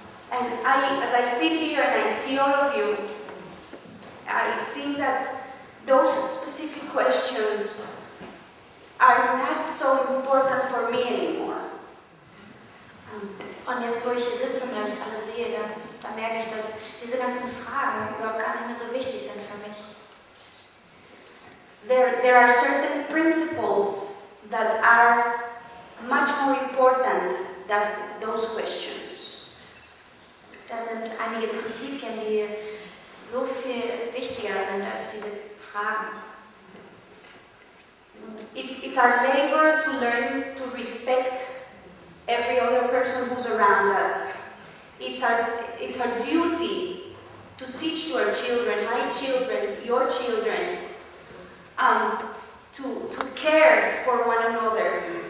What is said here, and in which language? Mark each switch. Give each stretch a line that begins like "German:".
English: As I sit here and I see all of you, I think that those specific questions are not so important for me anymore.
German: Und jetzt, wo ich hier sitze und euch alle sehe, dann merke ich, dass diese ganzen Fragen überhaupt gar nicht mehr so wichtig sind für mich.
English: There are certain principles that are much more important than those questions.
German: Da sind einige Prinzipien, die so viel wichtiger sind als diese Fragen.
English: It's our labor to learn to respect every other person who's around us. It's our duty to teach to our children, my children, your children, to care for one another,